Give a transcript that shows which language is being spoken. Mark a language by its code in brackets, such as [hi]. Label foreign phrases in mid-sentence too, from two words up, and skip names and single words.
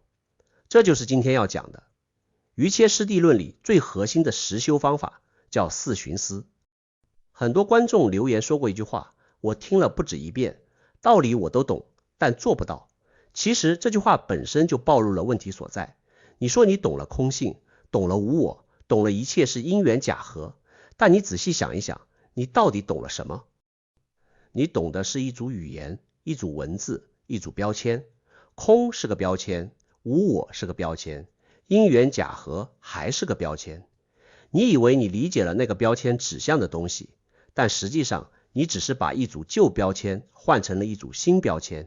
[zh] 這就是今天要講的。瑜伽師地論裡最核心的實修方法叫四尋思。很多觀眾留言說過一句話，我聽了不止一遍，道理我都懂，但做不到。其實這句話本身就暴露了問題所在。你說你懂了空性，懂了無我，懂了一切是因緣假合，但你仔細想一想，你到底懂了什麼？你懂的是一組語言，一組文字，一組標籤。空是個標籤，無我是個標籤，因緣假合還是個標籤。你以為你理解了那個標籤指向的東西，但實際上你只是把一組舊標籤換成了一組新標籤。